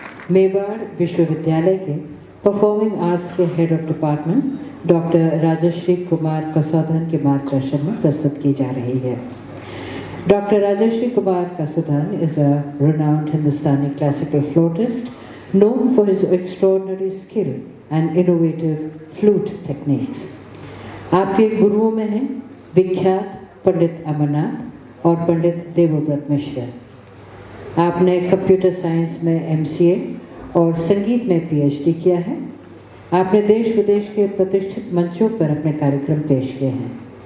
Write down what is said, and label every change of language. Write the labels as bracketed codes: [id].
[hi] मेवाड़ विश्वविद्यालय के performing arts के head of department doctor Rajshree Kumar Kasaudhan के मार्गदर्शन में प्रस्तुत की जा रही है। [en] Doctor Rajshree Kumar Kasaudhan is a renowned Hindustani classical flautist known for his extraordinary skill and innovative flute techniques. [hi] आपके गुरुओं में हैं विख्यात पंडित अमरनाथ और पंडित देवव्रत मिश्र। आपने कंप्यूटर साइंस में MCA और संगीत में PhD किया है। आपने देश विदेश के प्रतिष्ठित मंचों पर अपने कार्यक्रम पेश किए हैं।